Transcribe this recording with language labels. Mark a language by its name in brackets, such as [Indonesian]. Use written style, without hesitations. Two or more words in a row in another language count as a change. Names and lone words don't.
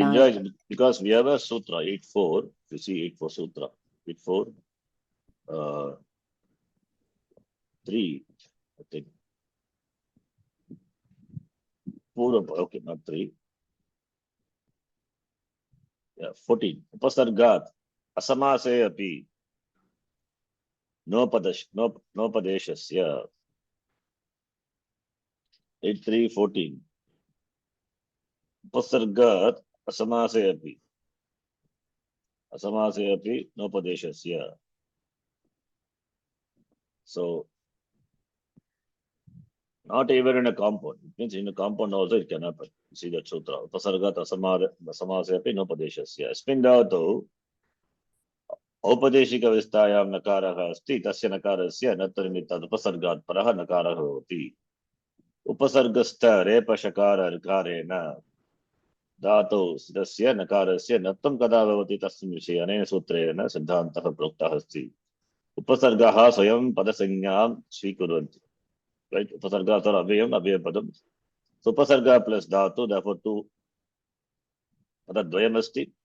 [English] Enjoys, because we have a sutra 8.4. You see 8.4 sutra 8.4 3, I think. 4, okay, not 3. Yeah, 14. [Sanskrit] उपसर्गात् असमासे अपि णोपदेशस्य. 8.3.14. उपसर्गात् असमासे अपि णोपदेशस्य. [English] So not even in a compound. It means in a compound also it can happen. See that sutra. [Sanskrit] उपसर्गात् असमासे अपि णोपदेशस्य. अस्मिन् धातु औपदेशिक विस्तायां नकारः अस्ति तस्य नकारस्य नत्वनिमित्तात् उपसर्गात् परः नकारः भवति उपसर्गस्थ रेपशकार ऋकारेण धातौ तस्य नकारस्य नत्वं कदा भवति तस्मिन् विषये अनेन सूत्रेण सिद्धान्तः प्रोक्तः अस्ति उपसर्गः स्वयं पदसंज्ञां स्वीकुर्वन्ति राइट उपसर्गः तु अव्ययपदं उपसर्गः प्लस धातु [English] therefore to [Sanskrit] पदद्वयम् अस्ति